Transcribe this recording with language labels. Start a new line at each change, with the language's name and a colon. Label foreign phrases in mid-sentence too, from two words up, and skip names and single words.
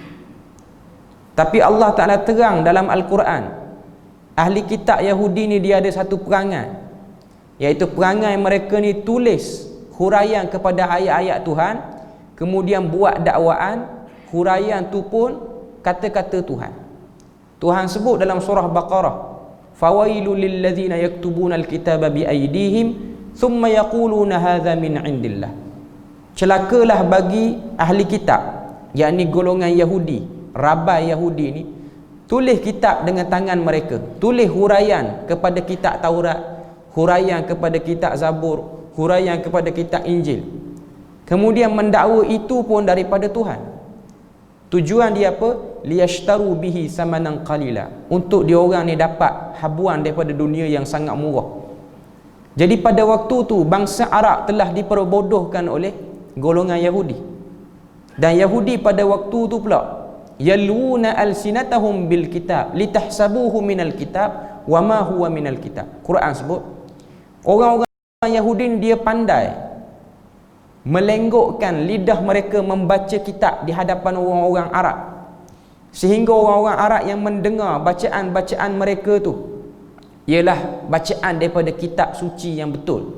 Malay: Tapi Allah Ta'ala terang dalam Al-Quran, ahli kitab Yahudi ni dia ada satu perangai, iaitu perangai mereka ni tulis huraian kepada ayat-ayat Tuhan, kemudian buat dakwaan, huraian tu pun kata-kata Tuhan. Tuhan sebut dalam surah Baqarah,
Arabic: فويل للذين يكتبون الكتاب بأيديهم ثم يقولون هذا من عند الله.
Malay: Celakalah bagi ahli kitab, yakni golongan Yahudi, rabai Yahudi ni, tulis kitab dengan tangan mereka, tulis huraian kepada kitab Taurat, huraian kepada kitab Zabur, huraian kepada kitab Injil, kemudian mendakwa itu pun daripada Tuhan. Tujuan dia apa?
Arabic: ليشتروا به ثمنا قليلا,
Malay: untuk diorang ni dapat habuan daripada dunia yang sangat murah. Jadi pada waktu tu bangsa Arab telah diperbodohkan oleh golongan Yahudi. Dan Yahudi pada waktu tu pula
Arabic: يلوون ألسنتهم بالكتاب لتحسبوه من الكتاب وما هو من الكتاب.
Malay: Quran sebut orang-orang Yahudi dia pandai melenggokkan lidah mereka membaca kitab di hadapan orang-orang Arab, sehingga orang-orang Arab yang mendengar bacaan-bacaan mereka tu ialah bacaan daripada kitab suci yang betul.